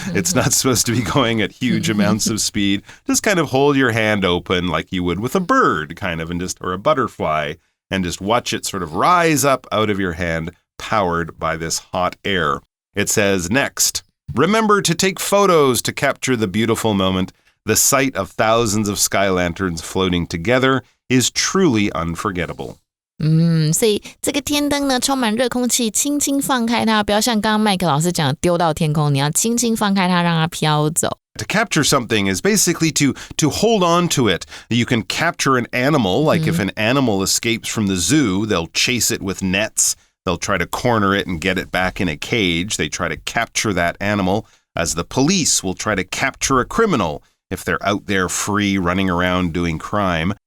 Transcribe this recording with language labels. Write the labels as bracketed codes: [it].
[en] It's not supposed to be going at huge amounts of speed. Just kind of hold your hand open like you would with a bird, kind of, or a butterfly, and just watch it sort of rise up out of your hand, powered by this hot air. It says, next, remember to take photos to capture the beautiful moment. The sight of thousands of sky lanterns floating together is truly unforgettable. [zh] 所以这个天灯呢，充满热空气，轻轻放开它，不要像刚刚麦克老师讲丢到天空，你要轻轻放开它，让它飘走。 [en] To capture something is basically to hold on to it. You can capture an animal, like if an animal escapes from the zoo, they'll chase it with nets. They'll try to corner it and get it back in a cage. They try to capture that animal, as the police will try to capture a criminal if they're out there free running around doing crime.